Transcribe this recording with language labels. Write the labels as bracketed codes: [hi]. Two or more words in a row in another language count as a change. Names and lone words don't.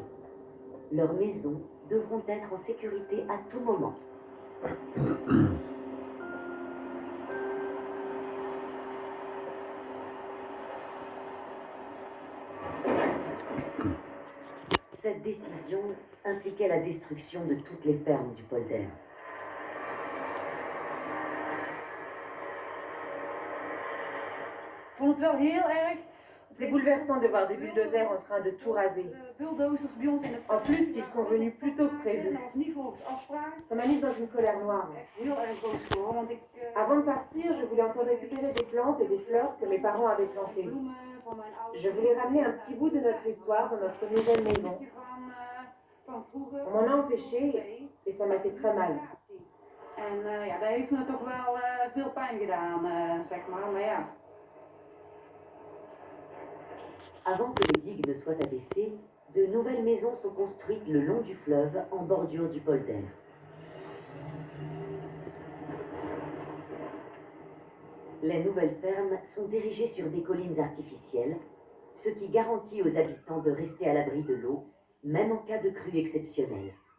[fr] Leurs maisons devront être en sécurité à tout moment. Cette décision impliquait la destruction de toutes les fermes du polder. [nl] Ik vond het wel heel erg. [fr] C'est bouleversant de voir des bulldozers en train de tout raser. [nl] Bulldozers bij ons in het [fr] En plus, ils sont venus plus tôt que prévu. [nl] Dat was niet volgens afspraak. [fr] Ça m'a mise dans une colère noire. [nl] Echt heel erg boos geworden, want ik [fr] Avant de partir, je voulais encore récupérer des plantes et des fleurs que mes parents avaient plantées. [nl] bloemen van mijn ouders. [fr] Je voulais ramener un petit bout de notre histoire dans notre nouvelle maison. [nl] Van vroeger. [fr] On m'en a empêché et ça m'a fait très mal. [nl] En ja, dat heeft me toch wel veel pijn gedaan, zeg maar ja. [fr] Avant que les digues ne soient abaissées, de nouvelles maisons sont construites le long du fleuve en bordure du polder. Les nouvelles fermes sont érigées sur des collines artificielles, ce qui garantit aux habitants de rester à l'abri de l'eau, même en cas de crue exceptionnelle.